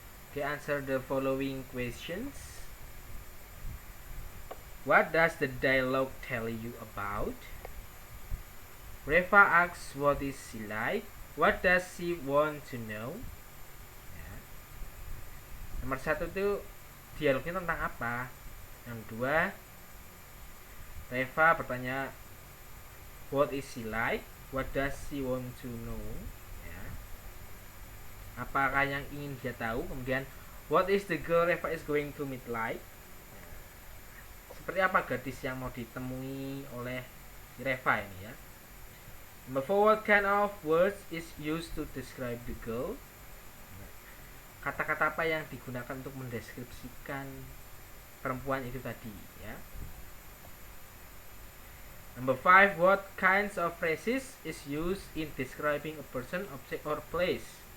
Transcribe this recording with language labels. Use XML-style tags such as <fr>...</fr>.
<en>Okay, answer the following questions. What does the dialogue tell you about? Reva asks what is she like. What does she want to know?</en> <id>Ya. Nomor 1 itu dialognya tentang apa? Yang 2, Reva bertanya</id> <en>what is she like? What does she want to know?</en> <id>Ya. Apakah yang ingin dia tahu?</id> <en>Kemudian what is the girl Reva is going to meet like?</en> <id>Ya. Seperti apa gadis yang mau ditemui oleh Reva ini, ya.</id> <en>Number 4, what kind of words is used to describe the girl?</en> <id>Kata-kata apa yang digunakan untuk mendeskripsikan perempuan itu tadi, ya.</id> <en>Number 5, what kinds of phrases is used in describing a person, object, or place?</en>